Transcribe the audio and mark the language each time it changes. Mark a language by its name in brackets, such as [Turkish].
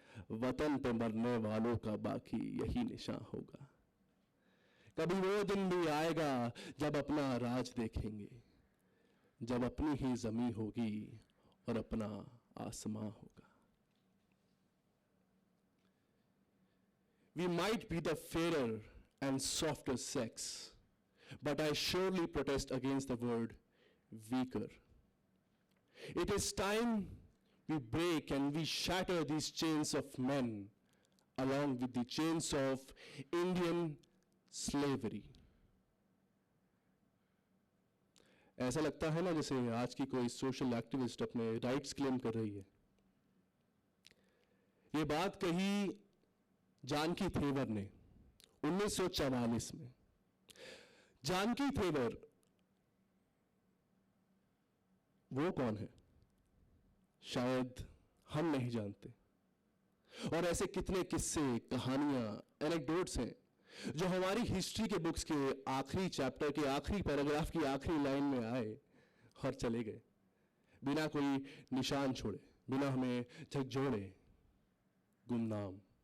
[Hindi] वतन पे मरने वालों का बाकी यही निशान होगा। कभी वो दिन भी आएगा जब अपना राज देखेंगे, जब अपनी ही जमीन होगी और अपना आसमां होगा। [English] We might be the fairer and softer sex, but I surely protest against the word weaker. It is time we break and we shatter these chains of men along with the chains of Indian slavery. [Hindi] ऐसा लगता है ना जैसे आज की कोई social activist अपने rights claim कर रही है। ये बात कही जानकी थेवर ने 1944 में। जानकी थेवर वो कौन है शायद हम नहीं जानते, और ऐसे कितने किस्से, कहानियां, एनेक्डोट्स हैं जो हमारी हिस्ट्री के बुक्स के आखिरी चैप्टर के आखिरी पैराग्राफ की आखिरी लाइन में आए और चले गए बिना कोई निशान छोड़े, बिना हमें झकझोरे, गुमनाम।